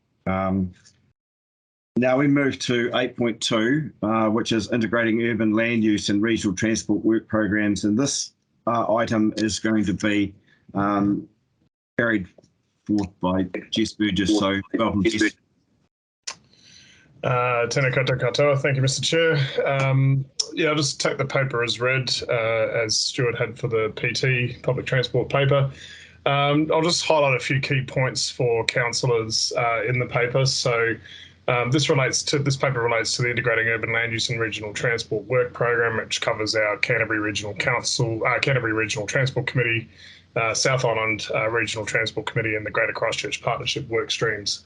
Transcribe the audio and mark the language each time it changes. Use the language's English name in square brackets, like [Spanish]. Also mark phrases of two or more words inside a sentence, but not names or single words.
[English] Now we move to 8.2, which is integrating urban land use and regional transport work programs. And this item is going to be carried forth by Jess Burgess. So welcome, Jess. [Māori] Tēnā koutou. [English] Thank you, Mr. Chair. Yeah, I'll just take the paper as read, as Stuart had for the PT public transport paper. I'll just highlight a few key points for councillors in the paper. So this paper relates to the Integrating Urban Land Use and Regional Transport Work Program, which covers our Canterbury Regional Council, Canterbury Regional Transport Committee, South Island Regional Transport Committee, and the Greater Christchurch Partnership work streams.